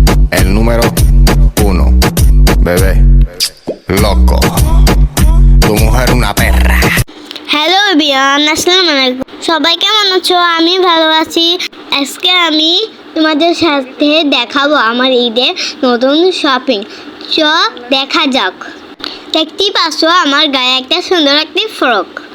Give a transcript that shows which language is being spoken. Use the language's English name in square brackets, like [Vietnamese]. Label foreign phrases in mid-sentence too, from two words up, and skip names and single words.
[Spanish] El número uno, bebé, loco. Tu mujer una perra. [English] Hello everyone, [Arabic] السلام عليكم. [Bangla] সবাই কেমন আছো? আমি ভালো আছি। আজকে আমি তোমাদের সাথে দেখাবো আমার ঈদের নতুন শপিং। চ দেখা যাক। দেখতেই পাচ্ছ আমার গায়ে একটা সুন্দর একটি ফ্রক।